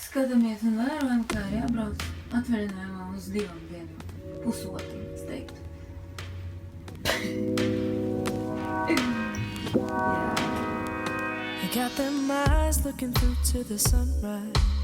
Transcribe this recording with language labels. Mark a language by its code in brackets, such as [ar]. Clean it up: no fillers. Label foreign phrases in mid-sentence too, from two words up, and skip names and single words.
[lv] Skatāmies un vērojam, kā ir jābrauc atvaļinājumā uz 2 dienām. Pusotru, es teiktu. [en] I got them eyes looking through to the sunrise.